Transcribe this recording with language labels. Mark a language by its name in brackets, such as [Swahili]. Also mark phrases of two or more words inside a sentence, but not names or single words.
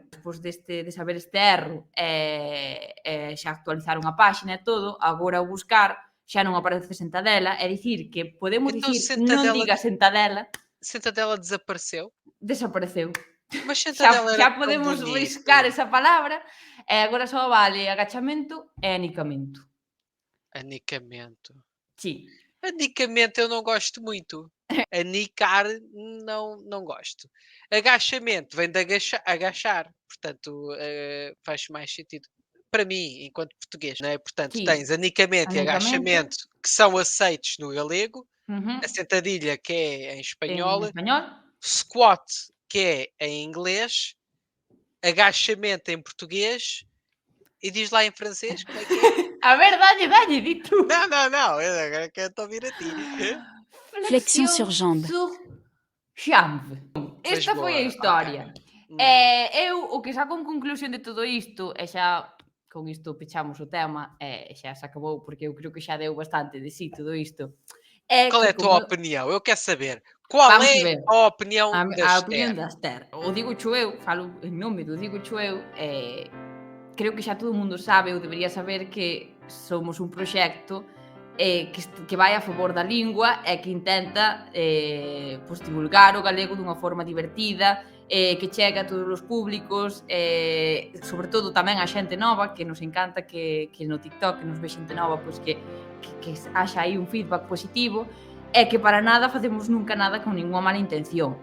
[Galician] Despois de saber este erro xa actualizaron a páxina e todo, agora ao buscar xa non aparece Sentadela, é dicir que podemos [Portuguese] Então [Galician] dicir non diga Sentadela, [Portuguese] Sentadela desapareceu? desapareceu. Mas Sentadela era [Galician] Xa [Portuguese] tão [Galician] podemos [Portuguese] bonito. [Galician] riscar esa palabra e agora só vale agachamento e anicamento. Anicamento. Sí. [Portuguese] Anicamento eu não gosto muito. Anicar não gosto. Agachamento vem de agachar. Portanto, faz mais sentido. Para mim, enquanto português, não é? Portanto, [Galician] Sí. [Portuguese] tens anicamento e [Galician] Anicamento. [Portuguese] agachamento que são aceitos no galego. Uhum. A sentadilha que é em [Galician] En [Portuguese] espanhol. [Galician] español. [Portuguese] Squat que é em inglês. Agachamento em português. E diz lá em francês como é que é? [Galician] A ver, dalle, di tú. [Portuguese] Não. Eu agora quero te ouvir a ti. [French] Flexion sur jambe. Sur jambe. [Galician] Esta foi a boa, historia. ok. Eu o que saco en conclusión de todo isto, e xa con isto pechamos o tema, e xa se acabou, porque eu creo que xa deu bastante de si todo isto. [Portuguese] Qual é a tua opinião? Eu quero saber. Qual [Galician] Vamos [Portuguese] é [Galician] ver. [Portuguese] a opinião da [Galician] A opinión [Portuguese] Esther? [Galician] da Esther. O Dígocho eu, falo en nome do Dígocho eu, creo que xa todo o mundo sabe ou debería saber que somos un proxecto que vai a favor da lingua e que intenta divulgar o galego dunha forma divertida, que chega a todos os públicos, sobre todo tamén a xente nova, que nos encanta que no TikTok que nos ve xente nova, pois que haxa aí un feedback positivo, e que para nada facemos nunca nada con ninguna mala intención.